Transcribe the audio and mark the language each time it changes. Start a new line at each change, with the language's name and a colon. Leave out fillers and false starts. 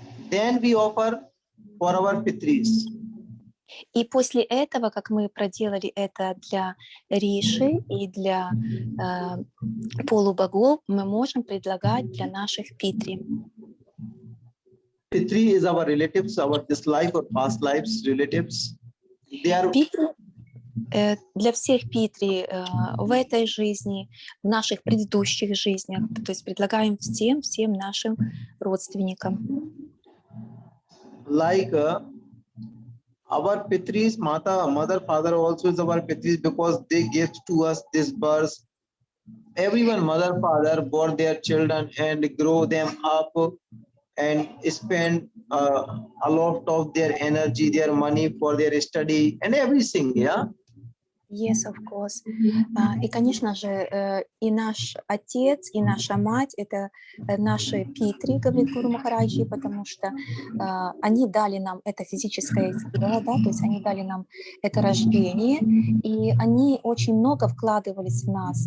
English: Then we offer for our Pitris.
Russian: И после этого, как мы проделали это для Риши и для полубогов, мы можем предлагать для наших Питри.
English: Pitri is our relatives, our this life or past lives relatives. They are
Russian: Питри для всех Питри в этой жизни, в наших предыдущих жизнях, то есть предлагаем всем нашим родственникам.
English: like our Pitris, mother, father also is our Pitris because they give to us this birth. Everyone, mother, father, bore their children and grow them up and spend a lot of their energy, their money for their study and everything, yeah. Yes, of course.
Russian: И, конечно же, и наш отец, и наша мать — это наши Питри, говорит Гуру Махараджи, потому что они дали нам это физическое тело, да, то есть они дали нам это рождение, и они очень много вкладывались в нас.